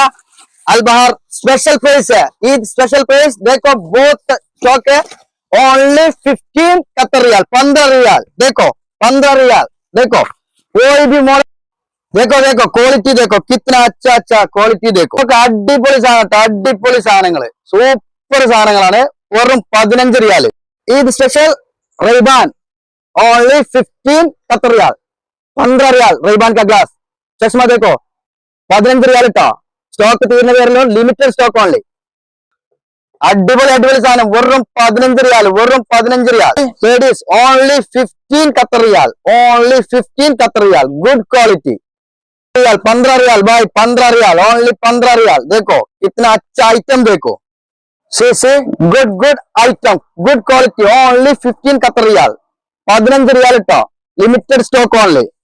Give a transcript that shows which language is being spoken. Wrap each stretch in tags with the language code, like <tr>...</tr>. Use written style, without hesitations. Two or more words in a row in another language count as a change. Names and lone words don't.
<hi>अल बहार</hi> <en>special price</en> <hi>है, ईद</hi> <en>special price.</en> <hi>देखो बहुत स्टॉक है। ओनली 15 कतर रियाल, 15 रियाल। देखो 15 रियाल। देखो कोई भी मॉडल। देखो देखो क्वालिटी देखो कितना अच्छा अच्छा क्वालिटी देखो।</hi> <ml>അടിപൊളി സാധനം, അടിപൊളി സാധനങ്ങള്, സൂപ്പർ സാധനങ്ങളാണ്. വെറും 15 റിയാല്.</ml> <hi>ईद स्पेशल റൈബാൻ ओनली 15 कतर रियाल। 15 रियाल റൈബാൻ का ग्लास चश्मा देखो 15 रियाल ഇട്ടോ.</hi> <ml>സ്റ്റോക്ക് തീർന്ന പേരിലോ</ml> <en>limited stock only.</en> <ml>അടിപൊളി അടിപൊളി സാധനം വെറും 15 റിയാൽ, വെറും 15 റിയാൽ.</ml> <en>ladies only</en> <hi>15 कतर रियाल, ओनली 15 कतर रियाल।</hi> <en>good quality</en> <hi>रियाल 15 रियाल भाई, 15 रियाल, ओनली 15 रियाल। देखो कितना अच्छा आइटम देखो।</hi> <en>see good good item, good quality,</en> <hi>ओनली 15 कतर रियाल। 15 रियाल इട്ടോ.</hi> <en>limited stock only.</en>